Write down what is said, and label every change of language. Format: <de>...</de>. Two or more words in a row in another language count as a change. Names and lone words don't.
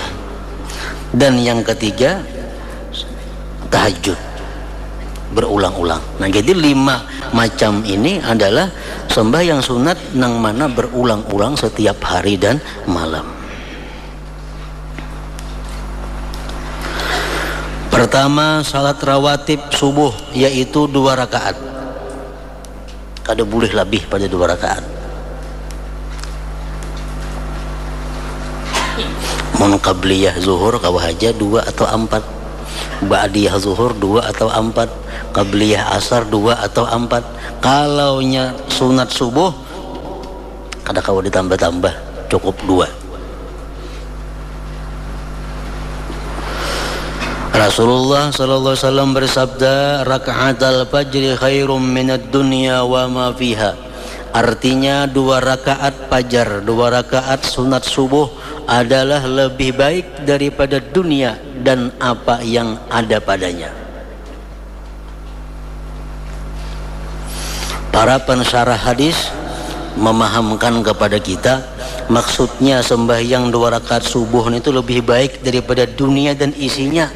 <id>Dan yang ketiga tahajud berulang-ulang. Nah, jadi 5 macam ini adalah sembahyang sunat yang mana berulang-ulang setiap hari dan malam. Pertama, salat rawatib subuh yaitu 2 rakaat. Kada boleh lebih pada 2 rakaat.</id> <bjn>Mun qabliyah zuhur kawah aja 2 atau 4.</bjn> <id>Ba'diyah zuhur 2 atau 4. Qabliyah asar 2 atau 4.</id> <bjn>Kalau nya sunat subuh kada kawah ditambah-tambah, cukup 2.</bjn> <id>Rasulullah</id> <ar>صلى الله عليه وسلم</ar> <id>bersabda,</id> <ar>ركعتا الفجر خير من الدنيا وما فيها.</ar> <id>Artinya 2 rakaat fajar, 2 rakaat sunat subuh adalah lebih baik daripada dunia dan apa yang ada padanya. Para pensyarah hadis memahamkan kepada kita, maksudnya sembahyang 2 rakaat subuh itu lebih baik daripada dunia dan isinya.</id>